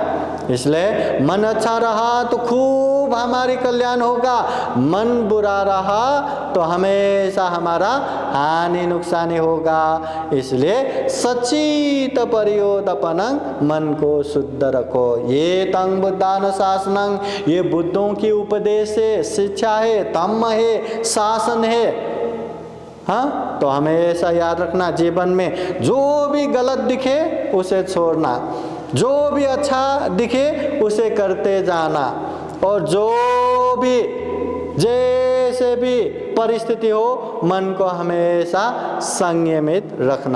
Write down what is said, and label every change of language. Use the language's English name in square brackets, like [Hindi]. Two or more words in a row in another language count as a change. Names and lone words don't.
[Hindi] इसलिए मन अच्छा रहा तो खूब हमारी कल्याण होगा, मन बुरा रहा तो हमेशा हमारा हानि नुकसानी होगा। इसलिए [Pali] सचित परियोदपनं, [Hindi] मन को शुद्ध रखो। [Pali] ये तंग बुद्धान शासनं, [Hindi] ये बुद्धों की उपदेश है, शिक्षा है, धम्म है, शासन है। हाँ, तो हमेशा याद रखना जीवन में जो भी गलत दिखे उसे छोड़ना, जो भी अच्छा दिखे उसे करते जाना, और जो भी जैसे भी परिस्थिति हो मन को हमेशा संयमित रखना।